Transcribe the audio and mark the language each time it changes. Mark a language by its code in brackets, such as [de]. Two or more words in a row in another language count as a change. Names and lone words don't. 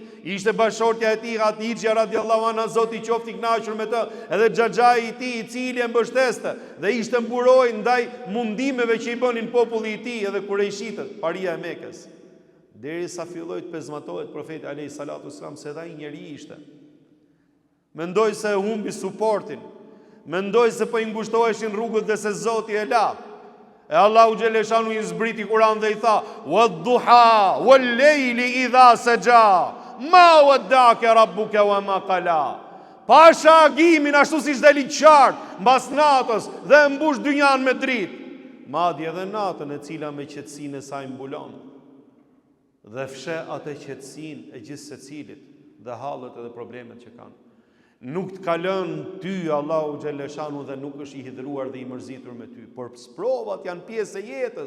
[sq] Ishte bashortja e tij Hatixha [ar] رضي الله عنها, [sq] Zoti qoftë i kënaqur me të, edhe xhaxhai i tij i cili e mbështeste dhe ishte mburoj ndaj mundimeve që i bënin populli i tij edhe kurejshitët, paria e Mekës. Derisa filloi të pezmatohet profeti [ar] عليه الصلاة والسلام [sq] se ai njeri ishte. Mendoj se humbi suportin, mendoj se po i ngushtoheshin rrugët dhe se Zoti e la. E Allahu xhaleshanu i zbriti Kur'an dhe i tha: [ar] "والضحى والليل إذا سجى ما ودعك ربك وما قلى." [sq] Pasha agimin ashtu siç dali qartë mbas natës dhe e mbush dynjan me dritë, madje edhe natën e cila me qetësinë e saj mbulon dhe fshe atë qetësinë e gjithë secilit dhe hallet edhe problemet që kanë. Nuk të kalën ty Allahu xhaleshanu dhe nuk është i hidhruar dhe i mërzitur me ty, por sprovat janë pjesë e jetës.